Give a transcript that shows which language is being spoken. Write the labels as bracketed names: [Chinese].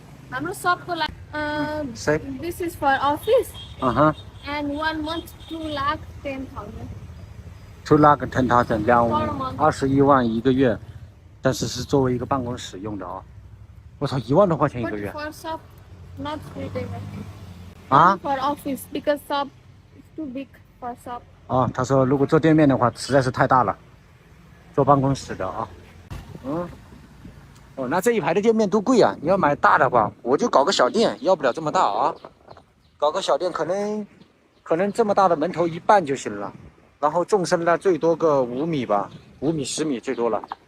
[Nepali] हाम्रो सबको लागि [English] this is for office. And 1 month 2,10,000. [Chinese] 2,10,000 21萬一個月，但是是作為一個辦公室用的啊。我操，1萬多塊錢一個月。 [English] For shop, not retail. 啊？For office because shop is too big for shop. [Chinese] 啊，他說如果做店面的話實在是太大了，做辦公室的啊。哦，那這一排的店面都貴啊！你要買大的話，我就搞個小店，要不了這麼大啊。搞個小店可能這麼大的門頭一半就行了，然後縱深呢最多個5米吧，5米10米最多了。